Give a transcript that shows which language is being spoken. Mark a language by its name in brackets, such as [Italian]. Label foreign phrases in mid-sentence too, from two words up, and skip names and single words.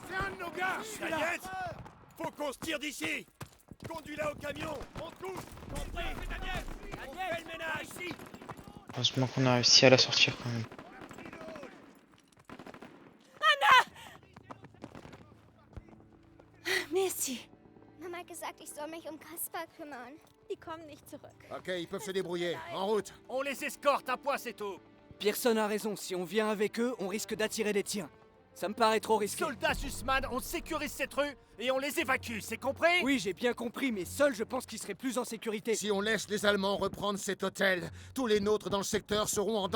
[French] Ça y est! Faut qu'on se tire d'ici! Conduis-la au camion. On te couche. Compris, Daniel. On fait le ménage ici. Heureusement qu'on a réussi à la sortir quand même. Merci. [German] Mama hat gesagt, ich soll mich um Kaspar kümmern. Die kommen nicht zurück. [French] Ok, ils peuvent se débrouiller. En route. On les escorte, un point c'est tout. Pearson a raison, si on vient avec eux, on risque d'attirer des tiens. Ça me paraît trop risqué. Soldats Sussman, on sécurise cette rue et on les évacue, c'est compris? Oui, j'ai bien compris, mais seul, je pense qu'ils seraient plus en sécurité. Si on laisse les Allemands reprendre cet hôtel, tous les nôtres dans le secteur seront en